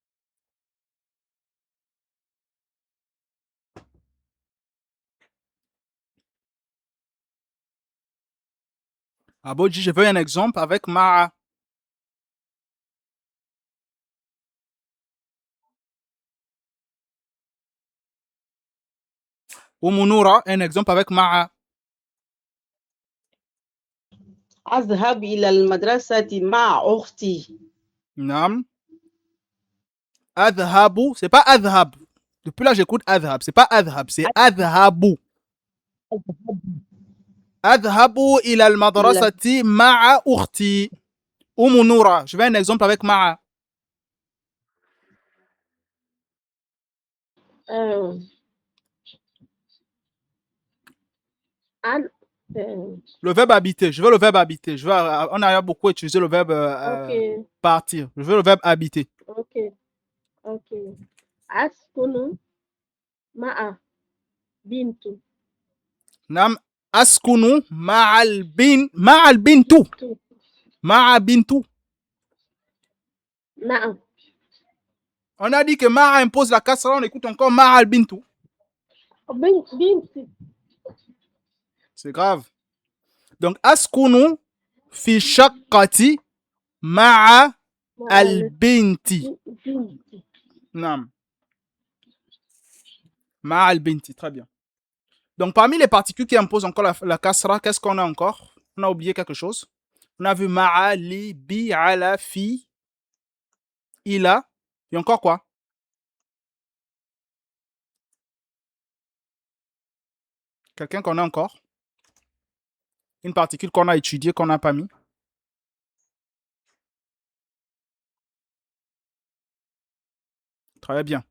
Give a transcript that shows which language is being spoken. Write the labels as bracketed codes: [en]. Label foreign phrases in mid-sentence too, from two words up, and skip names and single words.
[fr] Aboji, je veux un exemple avec Ma'a. Oumunura, un exemple avec Ma'a. [ar] أذهب إلى المدرسة مع أختي. نعم. أذهب, [fr] c'est pas adhab. Depuis là, j'écoute adhab. C'est pas adhab, c'est adhabu. [ar] أذهب إلى المدرسة مع أختي. [fr] Oumunura, je veux un exemple avec Ma'a. Le verbe habiter, je veux le verbe habiter. On a beaucoup utilisé le verbe Ok, partir. Je veux le verbe habiter. [ar] ok. أسكن مع بنت. نعم أسكن مع البنت. مع بنت. Na'am. [fr] On a dit que Ma'a impose la kasra, on écoute encore [ar] مع البنت. Binti. [fr] C'est grave. [ar] Donc أسكن في شقتي مع البنت. Binti. نعم. مع البنت, [fr] très bien. Donc, parmi les particules qui imposent encore la kasra, qu'est-ce qu'on a encore? On a oublié quelque chose. On a vu [ar] مع، ل، ب، على، في، إلى. [fr] Et encore quoi? Quelqu'un qu'on a encore? Une particule qu'on a étudiée, qu'on n'a pas mis? Très bien.